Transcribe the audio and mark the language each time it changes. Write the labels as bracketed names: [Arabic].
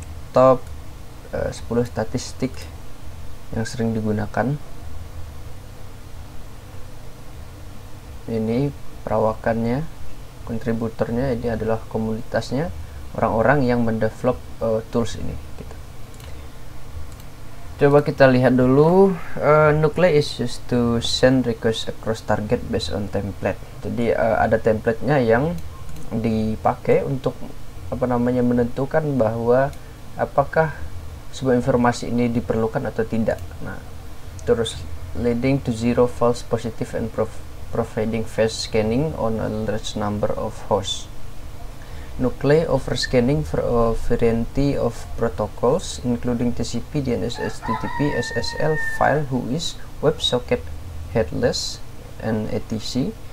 [Indonesian] Top 10 statistik yang sering digunakan. Ini perawakannya, kontributornya, ini adalah komunitasnya, orang-orang yang mendevelop tools ini gitu. Coba kita lihat dulu. [English] Nuclei is used to send request across target based on template. [Indonesian] Jadi ada template-nya yang dipakai untuk menentukan bahwa apakah sebuah informasi ini diperlukan atau tidak. Nah, terus [English] leading to zero false positive and providing fast scanning on a large number of hosts. Nuclei offers scanning for a variety of protocols including TCP, DNS, HTTP, SSL, file, WHOIS, WebSocket, headless, and etc.